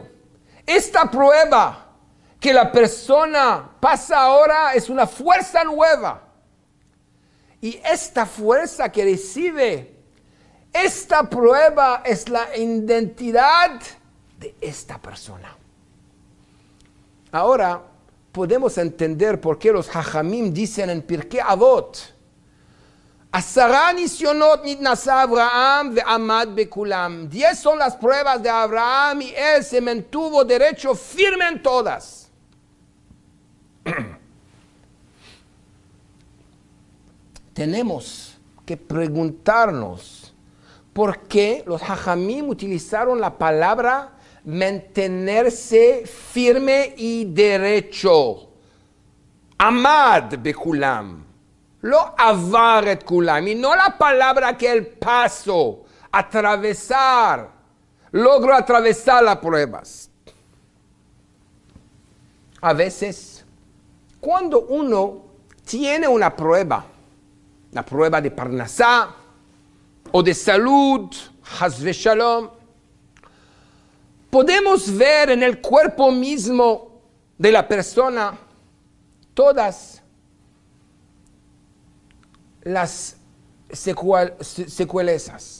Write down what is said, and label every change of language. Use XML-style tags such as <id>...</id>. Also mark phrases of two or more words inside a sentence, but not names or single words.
<es>Esta prueba que la persona pasa ahora es una fuerza nueva. Y esta fuerza que recibe esta prueba es la identidad de esta persona. Ahora podemos entender por qué los Jajamim dicen en Pirkei Avot: 10</es> <he>נסיונות נתנסה אברהם ועמד בכולם.</he> <es>10 son las pruebas de Abraham y él se mantuvo derecho firme en todas. Tenemos que preguntarnos por qué los Jajamim utilizaron la palabra mantenerse firme y derecho.</es> <he>עמד בכולם. לא עברת כולם,</he> <es>y no la palabra que el paso, atravesar, logro atravesar las pruebas. A veces, cuando uno tiene una prueba de parnasá o de salud,</es> <he>חס ושלום,</he> <es>podemos ver en el cuerpo mismo de la persona todas las secuelas.</es>